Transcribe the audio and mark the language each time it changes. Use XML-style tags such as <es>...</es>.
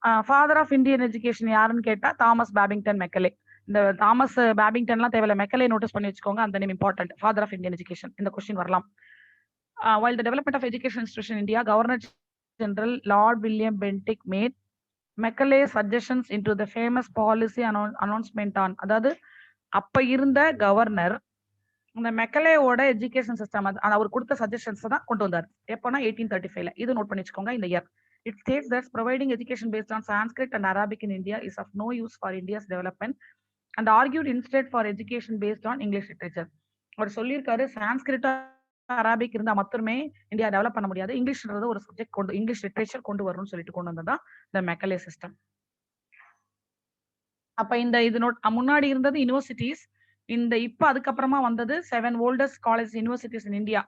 <en>Father of Indian education</en> <ta>யாருன்னு கேட்டா Thomas Babington Macaulay. இந்த தாமஸ் பேபிங்டன்லாம் தேவையில்ல, மெக்கலே நோட்டீஸ் பண்ணி வச்சுக்கோங்க, அந்த name important. Father of Indian education, இந்த கொஸ்டின் வரலாம்.</ta> <en>While the development of education institution in India, Governor General Lord William Bentinck made Macaulay suggestions into the famous policy announcement on,</en> <ta>அதாவது அப்ப இருந்த governor இந்த மெக்கலேவோட education system அவர் கொடுத்த suggestions தான் கொண்டு வந்தார். எப்போனா 1835ல. இது நோட் பண்ணி வச்சுக்கோங்க இந்த year.</ta> <en>It states that providing education based on Sanskrit and Arabic in India is of no use for India's development and argued instead for education based on English literature.</en> <ta>அவர் சொல்லியிருக்காரு, Sanskrit Arabic இருந்தா மட்டுமே India develop பண்ண முடியாது, இங்கிலீஷ்ன்றது ஒரு subject கொண்டு, English literature கொண்டு வரணும்னு சொல்லிட்டு கொண்டு வந்ததான் இந்த மெக்கலே சிஸ்டம். அப்ப இந்த இது முன்னாடி இருந்தது யூனிவர்சிட்டிஸ், இந்த இப்ப அதுக்கப்புறமா வந்தது 7 oldest college universities in India.</ta>